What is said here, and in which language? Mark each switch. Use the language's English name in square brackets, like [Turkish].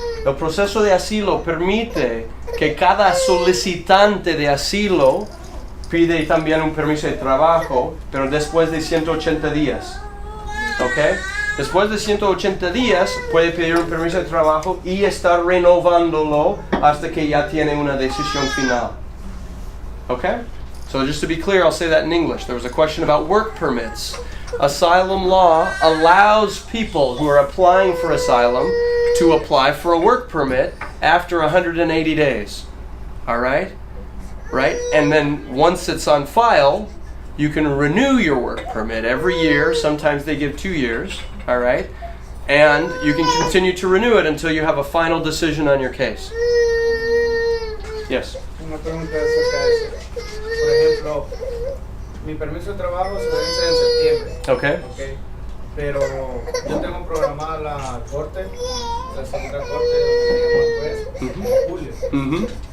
[Spanish] El proceso de asilo permite que cada solicitante de asilo pide también un permiso de trabajo, pero después de 180 días, ¿ok? Después de 180 días puede pedir un permiso de trabajo y estar renovándolo hasta que ya tiene una decisión final. Okay? [English] So just to be clear, I'll say that in English. There was a question about work permits. Asylum law allows people who are applying for asylum to apply for a work permit after 180 days. All right? Right? And then once it's on file, you can renew your work permit every year. Sometimes they give 2 years. All right? And you can continue to renew it until you have a final decision on your case. Yes. [Spanish] Una pregunta acerca de eso. Por ejemplo, mi permiso de trabajo se vence en septiembre. Okay. ¿Ok? Pero yo tengo programada la corte, la segunda corte donde llamo en julio. Mm-hmm.